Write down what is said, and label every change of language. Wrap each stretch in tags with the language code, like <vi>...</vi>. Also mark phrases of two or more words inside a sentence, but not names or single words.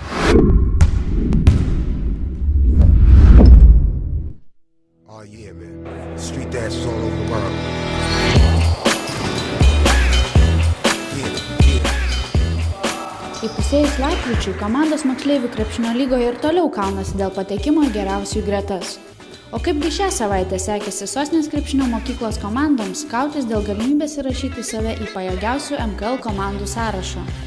<en>Oh yeah, man. Street dances all over the world.</en> <lt>Įpusėjus lapkričiui, komandos moksleivių krepšinio lygoje ir toliau kaunasi dėl patekimo į geriausiųjų gretas. O kaipgi šią savaitę sekėsi Sostinės krepšinio mokyklos komandoms kautis dėl galimybės įrašyti save į pajėgiausių MKL komandų sąrašą.</lt>